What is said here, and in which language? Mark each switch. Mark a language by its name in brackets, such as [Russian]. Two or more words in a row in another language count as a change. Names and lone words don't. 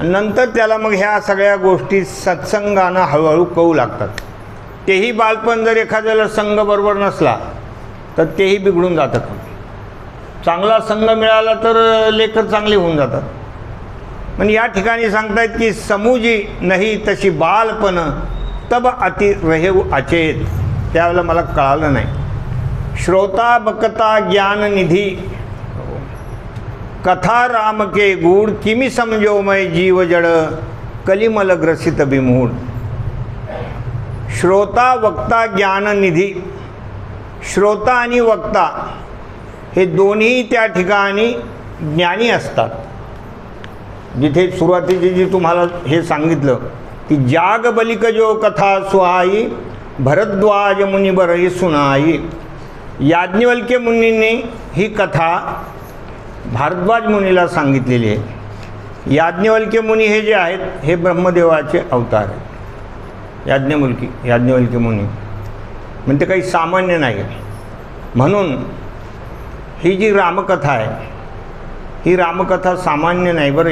[Marathi] नंतर त्याला मग ह्या सगळ्या गोष्टी सत्संगानं हळूहळू कळू लागतात। तेही बालपण जर एखाद्याला संघ बरोबर नसला तर तेही बिघडून जातं। चांगला संघ मिळाला तर लेकर चांगले होऊन जातात। पण या ठिकाणी सांगतायत की [Awadhi] समुजी नाही तशी बालपण तब अति रहे अचेत। [Marathi] त्यावेळेला मला कळालं नाही। [Awadhi] श्रोता बकता ज्ञान निधी कथा राम के गूढ किमी समझो मैं जीव जड़ कलिमल ग्रसित बिमूढ। श्रोता वक्ता ज्ञान निधी, [Marathi] श्रोता आणि वक्ता हे दोन्ही त्या ठिकाणी ज्ञानी असतात। जिथे सुरुवातीची जी तुम्हाला हे सांगितलं की [Awadhi] जाग बलिक जो कथा सुहाई भरद्वाज मुनी बरही सुनाई। [Marathi] याज्ञवल्क्य मुनींनी ही कथा भारद्वाज मुनीला सांगितलेली आहे। याज्ञवल्क्य मुनी हे जे आहेत हे ब्रह्मदेवाचे अवतार आहेत। याज्ञवल्क्य मुनी म्हणजे काही सामान्य नाही। म्हणून ही जी रामकथा आहे, ही रामकथा सामान्य नाही बरं।